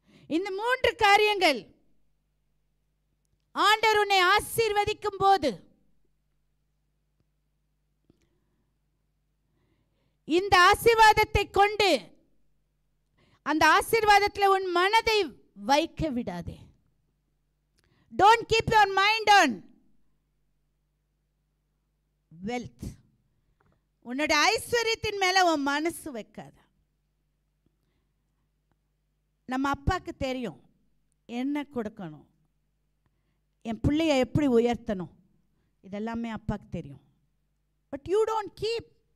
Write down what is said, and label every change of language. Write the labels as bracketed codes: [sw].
[ta] இந்த 3 காரியங்கள் ஆண்டவர் உன்னை ஆசீர்வதிக்கும் போது, இந்த ஆசீர்வாதத்தை கொண்டு அந்த ஆசீர்வாதத்தில் உன் மனதை வைக்க விடாதே. [en] Don't keep your mind on wealth. [ta] உன்னோட ஐஸ்வர்யத்தின் மேல உன் மனசு வைக்காத. நம்ம அப்பாவுக்கு தெரியும் என்ன கொடுக்கணும், என் பிள்ளைய எப்படி உயர்த்தணும், இதெல்லாமே அப்பாவுக்கு தெரியும். [en] But you don't keep.